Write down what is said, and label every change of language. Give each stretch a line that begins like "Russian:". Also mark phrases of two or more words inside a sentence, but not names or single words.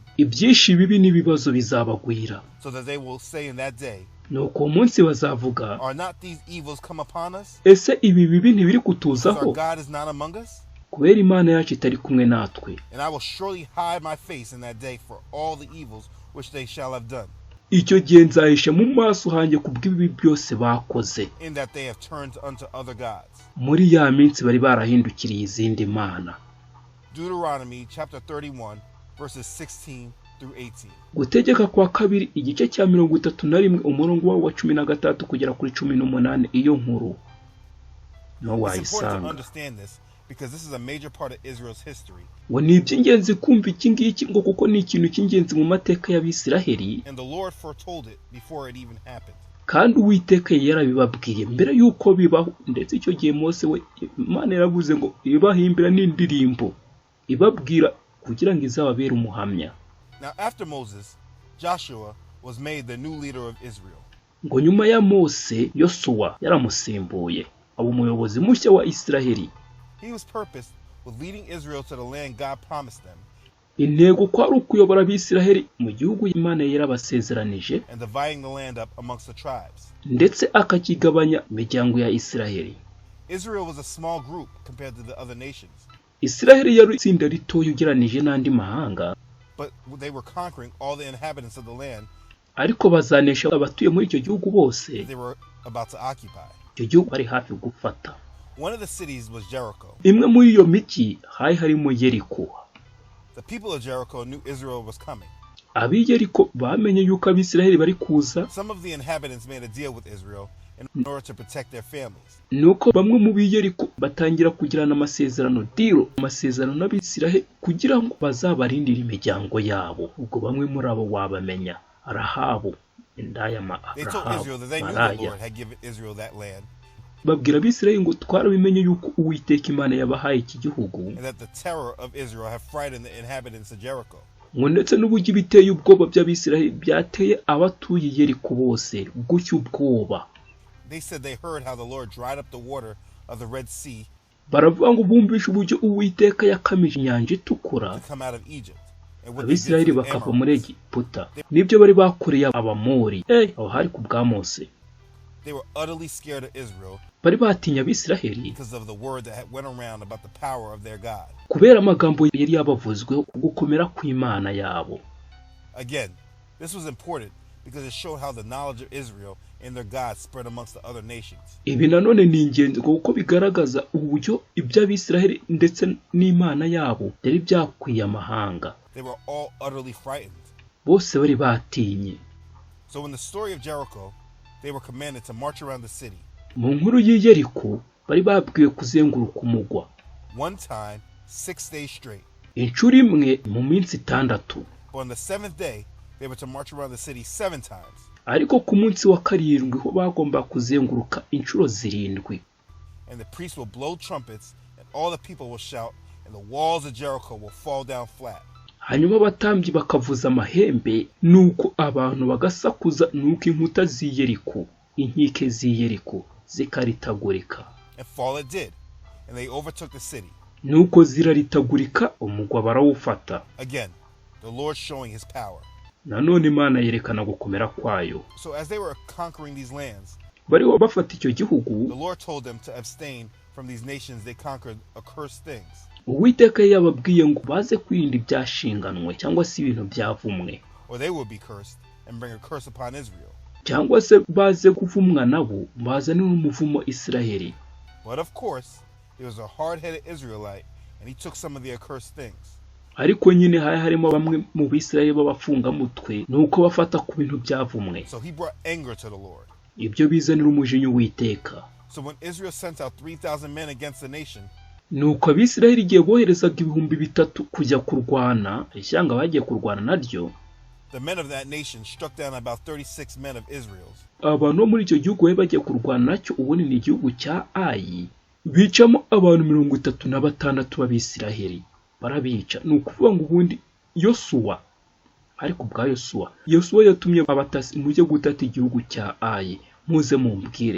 Kinyarwanda: Ibyishi bibi n'ibibazo bizabagwira.
English: So that they will say in that day,
Kinyarwanda: nuko umunsi bazavuga,
English: are not these evils come upon us?
Kinyarwanda: Ese ibi bibi ntibiri kutuzaho?
English: Our God is not among us?
Kinyarwanda: Kubera Imana yacu itari kumwe natwe.
English: And I will surely hide my face in that day for all the evils which they shall have done.
Kinyarwanda: Icyo gihe nzahisha mu maso hanjye kubw'ibibi byose bakoze.
English: In that they have turned unto other gods.
Kinyarwanda: Muri ya minsi bari barahindukiriye izindi mana.
English: Deuteronomy chapter 31 verses 16 through 18.
Kinyarwanda: Gutegeka kwa kabiri igice cya 31 umurongo wa 13 kugera kuri 18 iyo nkuru. No wayisanga.
English: Because this is a major part of Israel's history.
Kinyarwanda: Ngo ni iby'ingenzi kumva iki ngiki ngo kuko ni ikintu cy'ingenzi mu mateka y'Abisirayeli.
English: And the Lord foretold it before it even happened.
Kinyarwanda: Kandi Uwiteka yarabibabwiye mbere yuko bibaho, ndetse icyo gihe Mose we Imana yaravuze ngo ibahimbira n'indirimbo ibabwira kugira ngo izababere umuhamya.
English: Now after Moses, Joshua was made the new leader of Israel.
Kinyarwanda: Ngo nyuma ya Mose, Yosuwa yaramusimbuye abo umuyobozi mushya wa Isirayeli.
English: He was purposed with leading Israel to the land God promised them.
Kinyarwanda: Intego kwari ukuyobora Abisirayeli mu gihugu Imana yabasezeranyije,
English: and dividing the land up amongst the tribes.
Kinyarwanda: Ndetse akakigabanya imijyango ya Isirayeli.
English: Israel was a small group compared to the other nations.
Kinyarwanda: Isirayeli yari itsinda ritoya ugereranije n'andi mahanga.
English: But they were conquering all the inhabitants of the land.
Kinyarwanda: Ariko bazanesha abatuye muri icyo gihugu bose.
English: They were about to occupy.
Kinyarwanda: Icyo gihugu bari hafi gufata.
English: One of the cities was Jericho.
Kinyarwanda: Imwe muri iyo miki harimo Yeriko.
English: The people of Jericho knew Israel was coming.
Kinyarwanda: Abi Yeriko bamenye yuko Abisirayeli bari kuza.
English: Some of the inhabitants made a deal with Israel in order to protect their families.
Kinyarwanda: Nuko bamwe mu Yeriko batangira kugirana amasezerano n'Abisirayeli kugira ngo bazabarindire imijyango yabo. Ubwo bamwe muri abo wabamenya Arahabu, indaya
English: They told Israel that they knew the Lord had given Israel that land.
Kinyarwanda: Babwira Abisirayeli ngo twarabimenye yuko Uwiteka Imana yabahaye iki gihugu.
English: And that the terror of Israel have frightened the inhabitants of Jericho.
Kinyarwanda: Ngo ndetse n'uburyo biteye ubwoba by'Abisirayeli byateye abatuye Yeriko bose gutyo ubwoba.
English: They said they heard how the Lord dried up the water of the Red Sea.
Kinyarwanda: Baravuga ngo bumvishe uburyo Uwiteka yakamije inyanja itukura.
English: To come out of Egypt.
Kinyarwanda: Abisirayeli bakava muri Egiputa. Nibyo bari bakoreye Abamori. Aho hari ku bwa Mose.
English: They were utterly scared of Israel.
Kinyarwanda: Bari batinya Abisirayeli
English: because of the word that went around about the power of their God.
Kinyarwanda: Kubera amagambo yari yabavuzweho gukomera kw'Imana yabo.
English: Again, this was important because it showed how the knowledge of Israel and their God spread amongst the other nations.
Kinyarwanda: Ibi nanone ni ingenzi kuko bigaragaza uburyo iby'Abisirayeli ndetse n'Imana yabo byari byakwiye amahanga.
English: They were all utterly frightened.
Kinyarwanda: Bose bari batinye.
English: So in the story of Jericho, they were commanded to march around the city.
Kinyarwanda: Mu nkuru y'Yeriko bari babwiwe kuzenguruka umugwa.
English: One time, 6 days straight.
Kinyarwanda: Inshuro imwe mu minsi 6.
English: But on the 7th day, they were to march around the city 7 times.
Kinyarwanda: Ariko ku munsi wa 7 ho bagomba kuzenguruka inshuro 7.
English: And the priests will blow trumpets, and all the people will shout, and the walls of Jericho will fall down flat.
Kinyarwanda: Hanyuma abatambyi bakavuza amahembe, nuko abantu bagasakuza, nuko inkuta z'Yeriko, inkike z'Yeriko zikaritagurika.
English: And fall it did, and they overtook the city.
Kinyarwanda: Nuko ziraritagurika, umugwa barawufata.
English: Again, the Lord showing his power.
Kinyarwanda: Nanone Imana yerekana gukomera kwayo.
English: So as they were conquering these lands,
Kinyarwanda: bari bafata icyo gihugu,
English: the Lord told them to abstain from these nations they conquered accursed things.
Kinyarwanda: Uwiteka yababwiye ngo baze kwirinda ibyashinganwe cyangwa se ibintu byavumwe.
English: Or they will be cursed and bring a curse upon Israel.
Kinyarwanda: Cyangwa se baze kuvumwa nabo bazane umuvumo Isirayeli.
English: But of course, there was a hard-headed Israelite and he took some of the accursed things.
Kinyarwanda: ariko nyine harimo bamwe mu Bisirayeli b'abafunga mutwe nuko bafata ku bintu byavumwe.
English: So he brought anger to the Lord.
Kinyarwanda: Ibyo bizanira umujinya Uwiteka.
English: So when Israel sent out 3,000 men against the nation,
Kinyarwanda: nuko Abisirayeli igiye boherezaga 3,000 kujya kurwana, ishyanga bagiye kurwana naryo,
English: the men of that nation struck down about 36 men of Israel's.
Kinyarwanda: abantu muri icyo gihugu bari bagiye kurwana nacyo, ubundi ni igihugu cya Ayi, bicamo abantu 36 b'Abisirayeli barabica. Nukuvuga ngo ubundi Yosuwa, ariko bwa Yosuwa yatumye abatasi mujye gutata igihugu cya Ayi, muze mumbwire.